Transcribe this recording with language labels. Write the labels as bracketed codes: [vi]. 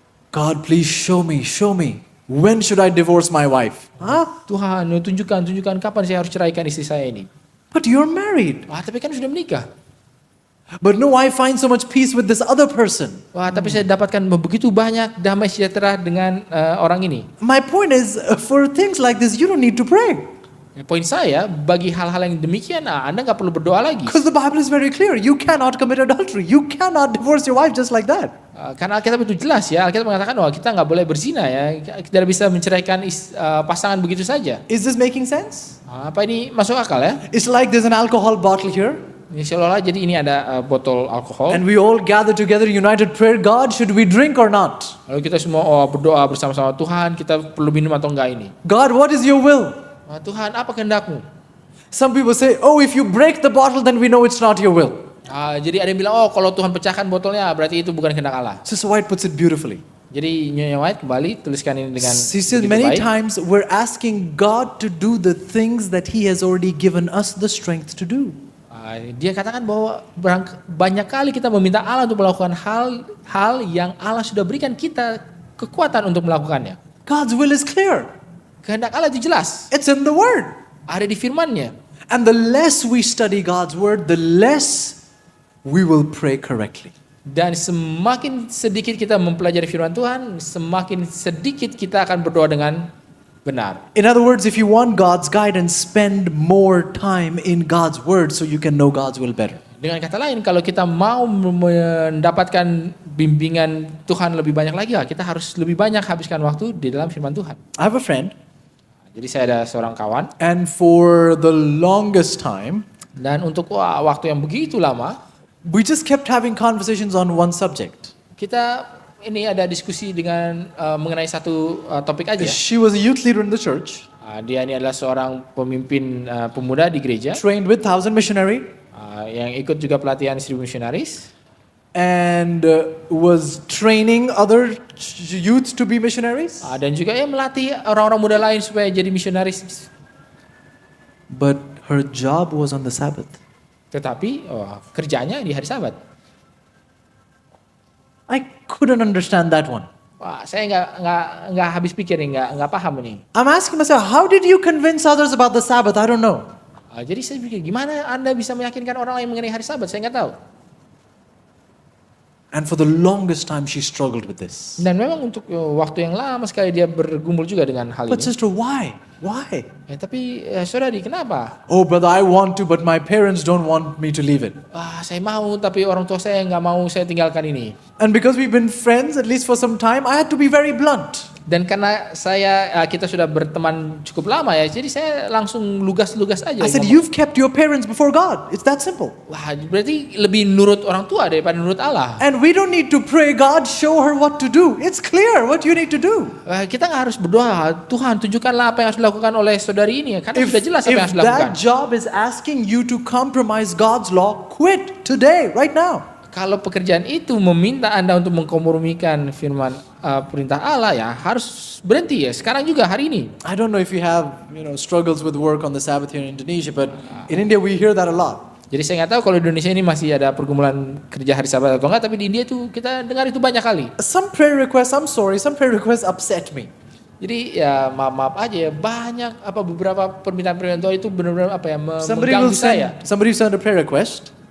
[en] God, please show me. When should I divorce my wife? [id] Tuhan, tunjukkan kapan saya harus ceraikan istri saya ini. [en] But you're married. [id] Tapi kan sudah menikah. [en] But no, I find so much peace with this other person. [id] Wah, tapi saya dapatkan begitu banyak damai sejahtera dengan orang ini. [en] My point is, for things like this, you don't need to pray. [id] Poin saya, bagi hal-hal yang demikian, Anda nggak perlu berdoa lagi. [en] Because the Bible is very clear. You cannot commit adultery. You cannot divorce your wife just like that. [id] Karena Alkitab itu jelas ya, Alkitab mengatakan bahwa kita nggak boleh berzina ya, kita tidak bisa menceraikan pasangan begitu saja. [en] Is this making sense? [id] Apa ini masuk akal ya? [en] It's like there's an alcohol bottle here. [id] Ini seolah-olah jadi ini ada botol alkohol. [en] And we all gather together, united prayer, God, should we drink or not? [id] Lalu kita semua berdoa bersama-sama, Tuhan kita perlu minum atau enggak ini? [en] God, what is your will? [id] Tuhan apa kehendakmu? [en] Some people say, oh, if you break the bottle, then we know it's not your will. [id] Jadi ada yang bilang, oh kalau Tuhan pecahkan botolnya berarti itu bukan kehendak Allah. [en] Sister White puts it beautifully. [id] Jadi Nyonya White kembali tuliskan ini dengan [en] She says [id] begitu [en] many [id] baik. [en] times we're asking God to do the things that He has already given us the strength to do. [id] Dia katakan bahwa banyak kali kita meminta Allah untuk melakukan hal yang Allah sudah berikan kita kekuatan untuk melakukannya. [en] God's will is clear. [id] Kehendak Allah itu jelas. [en] It's in the Word. [id] Ada di firman-Nya. [en] And the less we study God's Word, the less we will pray correctly. [id] Dan semakin sedikit kita mempelajari firman Tuhan, semakin sedikit kita akan berdoa dengan benar. [en] In other words, if you want God's guidance, spend more time in God's Word so you can know God's will better. [id] Dengan kata lain, kalau kita mau mendapatkan bimbingan Tuhan lebih banyak lagi, kita harus lebih banyak habiskan waktu di dalam firman Tuhan. [en] I have a friend, [id] Jadi saya ada seorang kawan, [en] and for the longest time, [id] dan untuk waktu yang begitu lama, [en] we just kept having conversations on one subject. [id] kita ini ada diskusi dengan mengenai satu topik aja. [en] She was a youth leader in the church, [id] Dia ini adalah seorang pemimpin pemuda di gereja [en] trained with 1,000 missionary, [id] yang ikut juga pelatihan 1000 misionaris. [en] and was training other youth to be missionaries. [id] Dan juga melatih orang-orang muda lain supaya jadi misionaris. [en] But her job was on the Sabbath. [id] Tetapi kerjanya di hari Sabat. [en] I couldn't understand that one. [id] Wah, saya nggak habis pikir nih, nggak paham nih. [en] I'm asking myself, how did you convince others about the Sabbath? I don't know. [id] Jadi saya pikir, gimana Anda bisa meyakinkan orang lain mengenai hari Sabat? Saya nggak tahu. [en] And for the longest time, she struggled with this. [id] Dan memang untuk waktu yang lama sekali dia bergumul juga dengan hal [en] But [id] ini. [en] sister, why? Why? [id] Tapi saudari, kenapa? [en] Oh, brother, I want to, but my parents don't want me to leave it. [id] Saya mau, tapi orang tua saya nggak mau saya tinggalkan ini. [en] And because we've been friends, at least for some time, I had to be very blunt. [id] Dan karena kita sudah berteman cukup lama ya, jadi saya langsung lugas-lugas aja. [en] I said, [id] ngomong. [en] you've kept your parents before God. It's that simple. [id] Wah, berarti lebih nurut orang tua daripada nurut Allah. [en] And we don't need to pray, God, show her what to do. It's clear what you need to do. [id] Kita nggak harus berdoa, Tuhan tunjukkanlah apa yang harus dilakukan oleh saudari ini ya, karena sudah jelas apa yang harus [en] If [id] dilakukan. [en] that job is asking you to compromise God's law, quit today, right now. [id] Kalau pekerjaan itu meminta Anda untuk mengkompromikan firman perintah Allah ya, harus berhenti ya. Sekarang juga hari ini. [en] I don't know if you have, struggles with work on the Sabbath here in Indonesia, but in India we hear that a lot. [id] Jadi saya nggak tahu kalau di Indonesia ini masih ada pergumulan kerja hari Sabat atau enggak, tapi di India itu kita dengar itu banyak kali. [en] Some prayer requests, I'm sorry, some prayer requests upset me. [id] Jadi ya maaf aja ya, banyak beberapa permintaan doa itu benar-benar [en] Somebody [id] mengganggu saya. [en] will send a prayer request.